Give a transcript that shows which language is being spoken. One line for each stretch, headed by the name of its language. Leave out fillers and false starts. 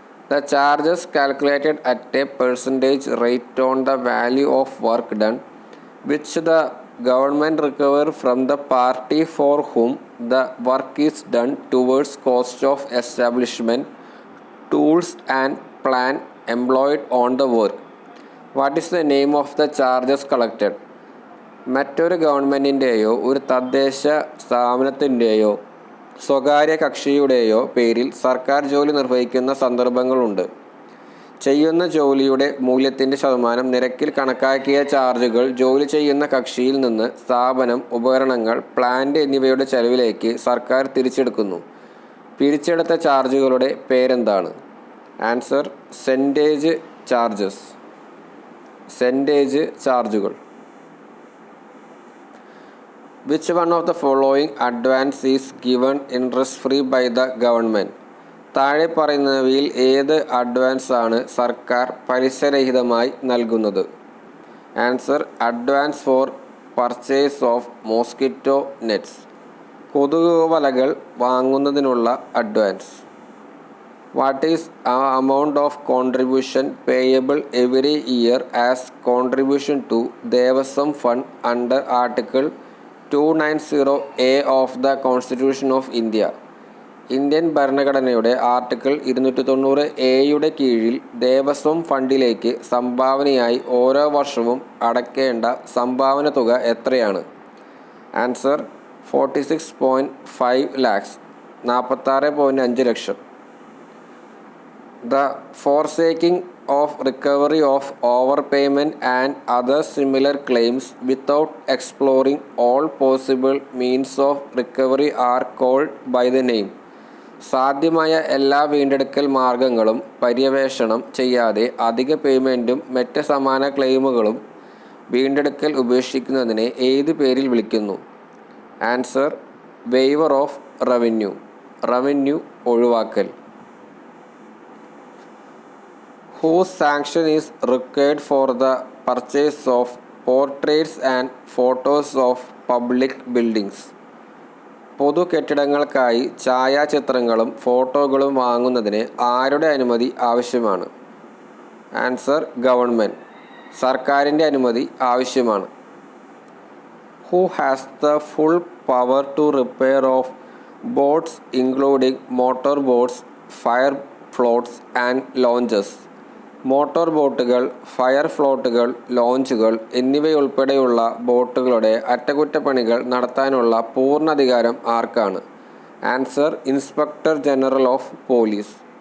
English: The charges calculated at a percentage rate on the value of work done, which the government recover from the party for whom the work is done towards cost of establishment, tools and plan employed on the work. What is the name of the charges collected?
Malayalam: മറ്റൊരു ഗവൺമെൻറ്റിൻ്റെയോ ഒരു തദ്ദേശ സ്ഥാപനത്തിൻ്റെയോ സ്വകാര്യ കക്ഷിയുടെയോ പേരിൽ സർക്കാർ ജോലി നിർവഹിക്കുന്ന സന്ദർഭങ്ങളുണ്ട്. ചെയ്യുന്ന ജോലിയുടെ മൂല്യത്തിൻ്റെ ശതമാനം നിരക്കിൽ കണക്കാക്കിയ ചാർജുകൾ ജോലി ചെയ്യുന്ന കക്ഷിയിൽ നിന്ന് സ്ഥാപനം, ഉപകരണങ്ങൾ, പ്ലാന്റ് എന്നിവയുടെ ചെലവിലേക്ക് സർക്കാർ തിരിച്ചെടുക്കുന്നു. പിരിച്ചെടുത്ത ചാർജുകളുടെ പേരെന്താണ്?
English: answer: centage charges,
Malayalam: സെൻറ്റേജ് ചാർജുകൾ.
English: Which one of the following advance is given interest free by the government.
Malayalam: താഴെ പറയുന്നവയിൽ ഏത് അഡ്വാൻസ് ആണ് സർക്കാർ പലിശരഹിതമായി നൽകുന്നത്?
English: Answer: advance for purchase of mosquito nets.
Malayalam: കൊതുക് വലകൾ വാങ്ങുന്നതിനുള്ള advance.
English: What is amount of contribution payable every year as contribution to Devasam Fund under Article 290A of the Constitution of India?
Malayalam: Indian ഭരണഘടനയുടെ article 290A കീഴിൽ ദേവസ്വം ഫണ്ടിലേക്ക് സംഭാവനയായി ഓരോ വർഷവും അടയ്ക്കേണ്ട സംഭാവന തുക എത്രയാണ്?
English: Answer: 46.5 lakhs, 46.5 ലക്ഷം. The forsaking of recovery of overpayment and other similar claims without exploring all possible means of recovery are called by the name.
Malayalam: സാധ്യമായ എല്ലാ വീണ്ടെടുക്കൽ മാർഗങ്ങളും പര്യവേഷണം ചെയ്യാതെ അധിക പേയ്മെൻറ്റും മറ്റ് സമാന ക്ലെയിമുകളും വീണ്ടെടുക്കൽ ഉപേക്ഷിക്കുന്നതിനെ ഏത് പേരിൽ വിളിക്കുന്നു?
English: answer: waiver of revenue,
Malayalam: revenue ഒഴിവാക്കൽ.
English: Whose sanction is required for the purchase of portraits and photos of public buildings?
Malayalam: പൊതു കെട്ടിടങ്ങൾക്കായി ഛായാചിത്രങ്ങളും ഫോട്ടോകളും വാങ്ങുന്നതിന് ആരുടെ അനുമതി ആവശ്യമാണ്?
English: answer: government,
Malayalam: സർക്കാരിൻ്റെ അനുമതി ആവശ്യമാണ്.
English: Who has the full power to repair of boats including motor boats, fire floats and launches?
Malayalam: Motor ബോട്ടുകൾ, ഫയർ ഫ്ലോട്ടുകൾ, ലോഞ്ചുകൾ എന്നിവയുൾപ്പെടെയുള്ള ബോട്ടുകളുടെ അറ്റകുറ്റപ്പണികൾ നടത്താനുള്ള പൂർണ്ണാധികാരം ആർക്കാണ്?
English: Answer inspector general of police.